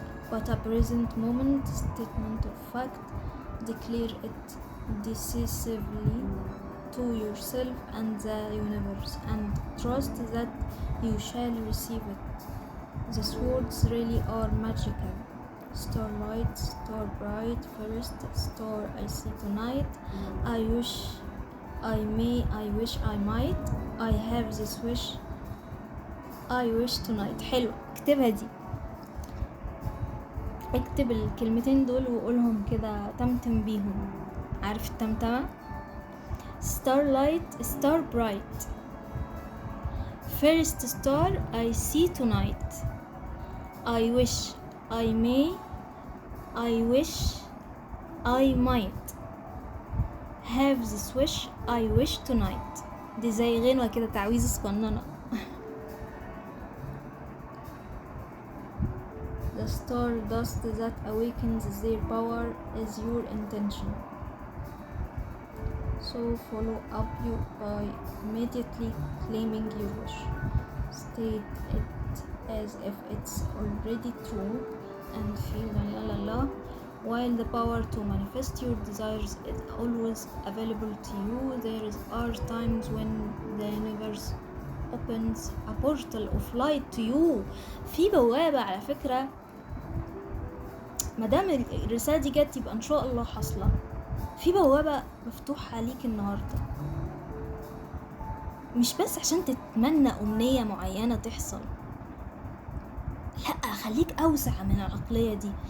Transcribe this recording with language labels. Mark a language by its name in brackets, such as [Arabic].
[English] But a present moment statement of fact. Declare it decisively to yourself and the universe and trust that you shall receive it. These words really are magical. Starlight, star bright, first star I see tonight. I wish I may, I wish I might. I have this wish. I wish tonight. [Arabic] حلو، اكتبها دي، اكتب الكلمتين دول وقولهم كده، تمتم بيهم. عارف التمتمة؟ [English] Starlight, star bright. first star I see tonight. I wish I may, I wish I might have this wish I wish tonight. [Arabic] دي زي غنوة كده، تعويذة صغننة. [English] The stardust that awakens their power is your intention. So follow up you by immediately claiming your wish. State it as if it's already true and feel la la la. While the power to manifest your desires is always available to you, there are times when the universe opens a portal of light to you. [Arabic] في بوابة على فكرة، مادام الرسالة دي جت يبقى ان شاء الله حاصلة. في بوابة مفتوحة ليك النهاردة، مش بس عشان تتمنى أمنية معينة تحصل، لا، خليك أوسع من العقلية دي.